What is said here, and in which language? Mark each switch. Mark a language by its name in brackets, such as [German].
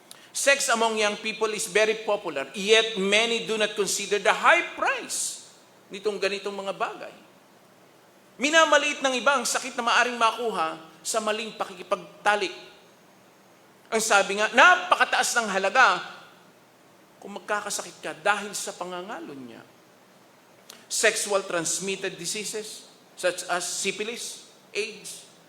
[English] Sex among young people is very popular, yet many do not consider the high price [Filipino] nitong ganitong mga bagay. Minamaliit ng iba ang sakit na maaring makuha sa maling pakikipagtalik. Ang sabi nga, napakataas ng halaga kung magkakasakit ka dahil sa pangangalon niya. [English] Sexual transmitted diseases such as syphilis, AIDS.